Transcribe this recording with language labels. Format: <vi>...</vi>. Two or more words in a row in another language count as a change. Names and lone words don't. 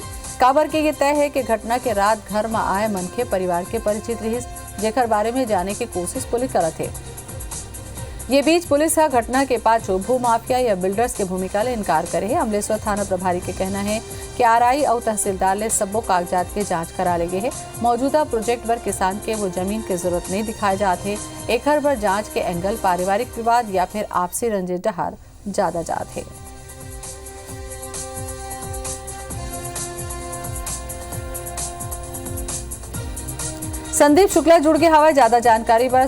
<hne>काबर के ये तय है कि घटना के रात घर में आए मन के परिवार के परिचित रही, जेकर बारे में जाने की कोशिश पुलिस करत है। ये बीच पुलिस घटना के पाछो भू माफिया या बिल्डर्स के भूमिका ले इनकार करे है। अमलेश्वर थाना प्रभारी के कहना है कि RI और तहसीलदार ले सबो कागजात के जांच करा ले गए है। मौजूदा प्रोजेक्ट पर किसान के वो जमीन की जरूरत नहीं दिखाए जाते। एकर पर जांच के एंगल पारिवारिक विवाद या फिर आपसी रंजिश डहार ज्यादा जात है। संदीप शुक्ला जुड़ गए हवा ज्यादा जानकारी पर।</hne>